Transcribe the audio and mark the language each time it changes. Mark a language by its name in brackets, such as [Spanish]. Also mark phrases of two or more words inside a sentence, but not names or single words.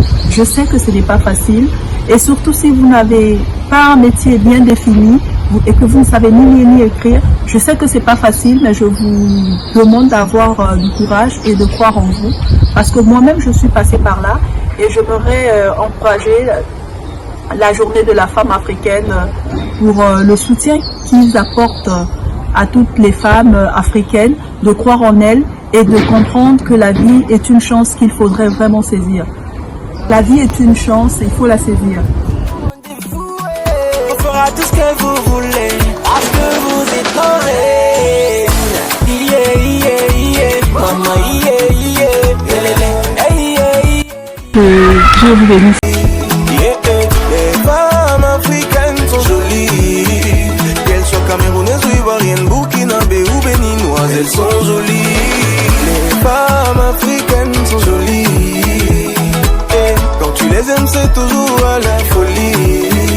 [French] Je sais que ce n'est pas facile, et surtout si vous n'avez pas un métier bien défini et que vous ne savez ni lire ni écrire, je sais que c'est pas facile, mais je vous demande d'avoir du courage et de croire en vous, parce que moi-même je suis passée par là, et j'aimerais encourager la journée de la femme africaine pour le soutien qu'ils apportent à toutes les femmes africaines, de croire en elles et de comprendre que la vie est une chance qu'il faudrait vraiment saisir. La vie est une chance, il faut la saisir. On fera tout ce que vous voulez, parce que vous êtes nos reines. [English] Yeah, yeah, yeah, maman, yeah, yeah, yeah, [French] Je vous bénisse. Les femmes africaines sont jolies, qu'elles soient camerounaises ou ivoiriennes, burkinabé ou béninoises, elles sont jolies. Les femmes africaines sont jolies, et quand tu les aimes c'est toujours à la folie.